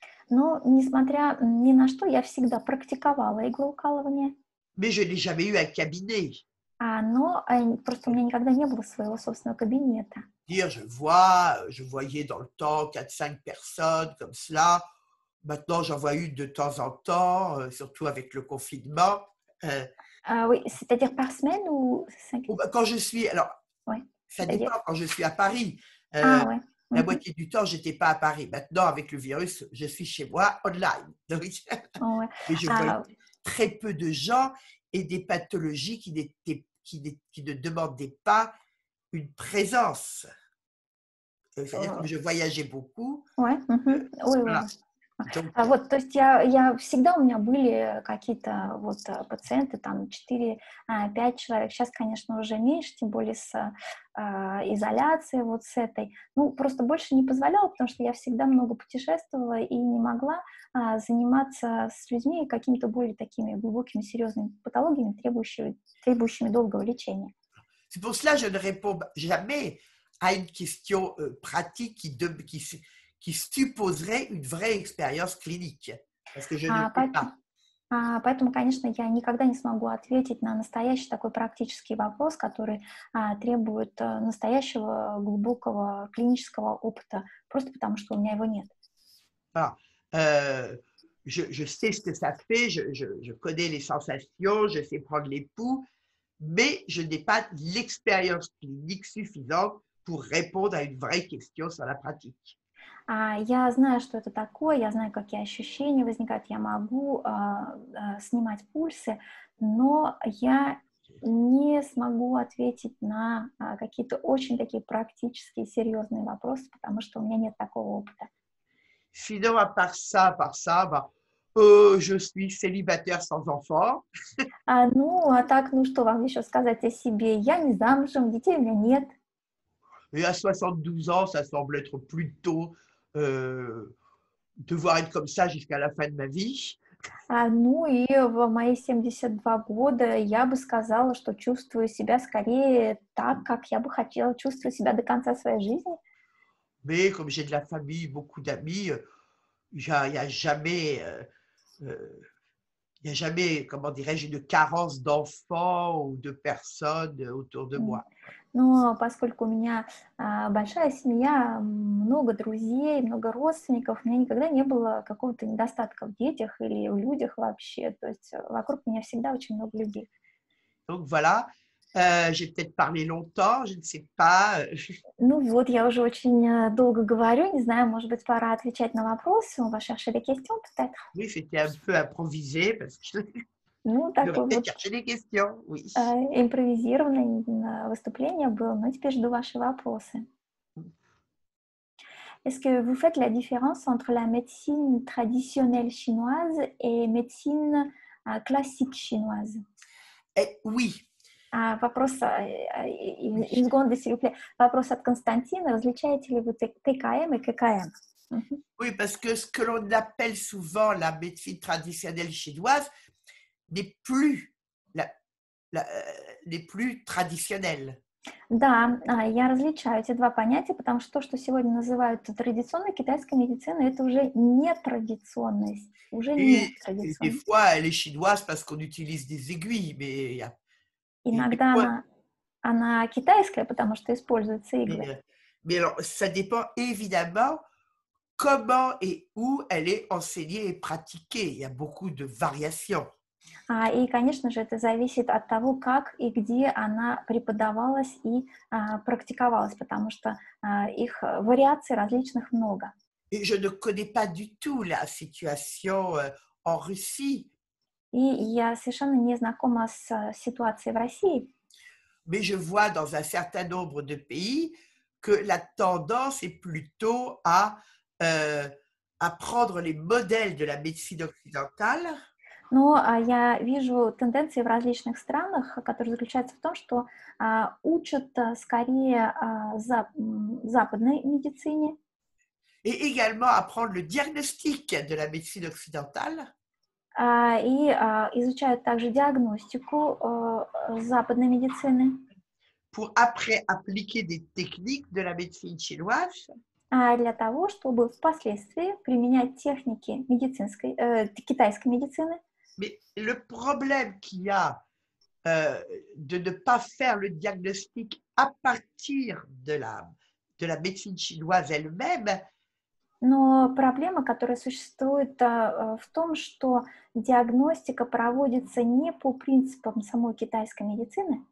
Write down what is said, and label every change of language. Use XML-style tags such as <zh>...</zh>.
<ru>Но, несмотря ни на что, я всегда практиковала иглоукалывание,</ru> <fr>Mais je n'ai jamais eu un cabinet.</fr> <ru>но просто у меня никогда не было своего собственного кабинета.</ru> <fr>Dire, je voyais dans le temps 4-5 personnes comme cela. Maintenant, j'en vois une de temps en temps, surtout avec le confinement. Oui, c'est-à-dire par semaine ou Quand je suis, alors, ouais, ça c'est-à-dire dépend quand je suis à Paris. ouais. La Mmh. moitié du temps, je n'étais pas à Paris. Maintenant, avec le virus, je suis chez moi online. Donc, Ouais. mais je vois très peu de gens et des pathologies qui ne demandaient pas une présence. C'est-à-dire, comme je voyageais beaucoup, Ouais. Ой, voilà. ой. Donc,</fr> <ru>Вот, то есть я всегда у меня были какие-то вот пациенты, там 4-5 человек. Сейчас, конечно, уже меньше, тем более с изоляцией вот с этой. Ну, просто больше не позволяла, потому что я всегда много путешествовала и не могла заниматься с людьми какими-то более такими глубокими, серьезными патологиями, требующими долгого лечения.</ru> <fr>c'est pour cela que je ne réponds jamais à une question pratique qui supposerait une vraie expérience clinique, parce que je ne le fais pas.</fr> <ru>Поэтому, конечно, я никогда не смогу ответить на настоящий такой практический вопрос, который требует настоящего глубокого клинического опыта, просто потому что у меня его нет.</ru> <fr>Voilà. Je sais ce que ça fait, je connais les sensations, je sais prendre les pouls, mais je n'ai pas l'expérience clinique suffisante pour répondre à une vraie question sur la pratique.</fr> <ru>Я знаю, что это такое, я знаю, какие ощущения возникают, я могу снимать пульсы, но я не смогу ответить на какие-то очень такие практические, серьезные вопросы, потому что у меня нет такого опыта.</ru> <fr>Sinon, à part ça, bah, je suis célibataire sans enfant.</fr> <ru>Так, ну что вам еще сказать о себе? Я не замужем, детей у меня нет.</ru> <fr>Et à 72 ans, ça semble être plutôt devoir être comme ça jusqu'à la fin de ma vie.</fr> <ru>И в мои 72 года я бы сказала, что чувствую себя скорее так, как я бы хотела чувствовать себя до конца своей жизни.</ru> <fr>Mais comme j'ai de la famille, beaucoup d'amis, il n'y a jamais il n'y a jamais, comment dirais-je, une carence d'enfants ou de personnes autour de М. moi.</fr> <ru>Но поскольку у меня большая семья, много друзей, много родственников, у меня никогда не было какого-то недостатка в детях или в людях вообще. То есть вокруг меня всегда очень много людей.</ru> <fr>Donc voilà. J'ai peut-être parlé longtemps, je ne sais pas.</fr> <ru>Ну вот, я уже очень долго говорю, не знаю, может быть, пора отвечать на вопросы.</ru> <fr>On va chercher des questions peut-être. Oui, c'était un peu improvisé parce que</fr> <ru>Ну,</ru> <fr>je devrais</fr> <ru>такое</ru> <fr>peut-être</fr> <ru>вот</ru> <fr>chercher des questions. Oui.</fr> <ru>импровизированное выступление было, но теперь жду ваши вопросы.</ru> <fr>Est-ce que vous faites la différence entre la médecine traditionnelle chinoise et médecine classique chinoise? Oui,</fr> <ru>Вопрос,</ru> <fr>une seconde, s'il vous plaît.</fr> <ru>Вопрос от Константина. Различаете ли вы ТКМ и ККМ? Мгм.</ru> <fr>oui, parce que ce que l'on appelle souvent la médecine traditionnelle chinoise n'est plus, la, n'est plus traditionnelle.</fr> <ru>Да, я различаю эти два понятия, потому что то, что сегодня называют традиционной китайской медициной, это уже не традиционная, уже не</ru> <fr>Et des</fr> <ru>традиционная.</ru> <fr>fois, elle est chinoise parce qu'on utilise des aiguilles, mais,</fr> <ru>Иногда она китайская, потому что используются</ru> <fr>mais,</fr> <ru>иглы.</ru> <fr>mais alors, ça dépend évidemment comment et où elle est enseignée et pratiquée. Il y a beaucoup de variations.</fr> <ru>И, конечно же, это зависит от того, как и где она преподавалась и практиковалась, потому что их вариаций различных много.</ru> <fr>Et je ne connais pas du tout la situation en Russie,</fr> <ru>И я совершенно не знакома с ситуацией в России,</ru> <fr>mais je vois dans un certain nombre de pays que la tendance est plutôt euh, à prendre les modèles de la médecine occidentale</fr> <ru>но я вижу тенденции в различных странах, которые заключаются в том, что учат скорее западной медицине,</ru> <fr>et également à prendre le diagnostic de la médecine occidentale</fr> <ru>и изучают также диагностику западной медицины,</ru> <fr>pour après appliquer des techniques de la médecine chinoise.</fr> <ru>для того, чтобы впоследствии применять техники китайской медицины.</ru> <fr>Mais le problème qu'il y a de ne pas faire le diagnostic à partir de la médecine chinoise elle-même,</fr> <ru>Но проблема, которая существует в том, что диагностика проводится не по принципам самой китайской медицины,</ru>